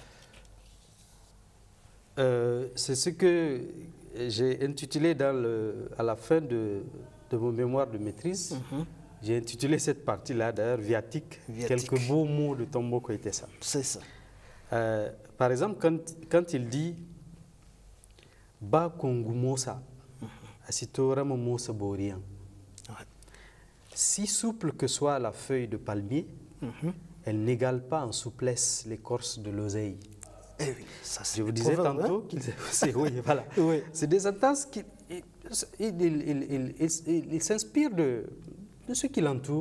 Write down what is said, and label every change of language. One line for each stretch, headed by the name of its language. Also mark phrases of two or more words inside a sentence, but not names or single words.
French: C'est ce que j'ai intitulé à la fin de mon mémoire de maîtrise. J'ai intitulé cette partie-là, d'ailleurs, Viatique, quelques beaux mots de Tomboko Etessa. C'est ça. Par exemple, quand il dit «
Lingala: Ba kongumosa, asitorama mosa borian
French: », si souple que soit la feuille de palmier, elle n'égale pas en souplesse l'écorce de l'oseille. Je vous disais tantôt qu'ils... Oui, voilà. C'est des sentences qui... Il s'inspire de ce qui l'entoure.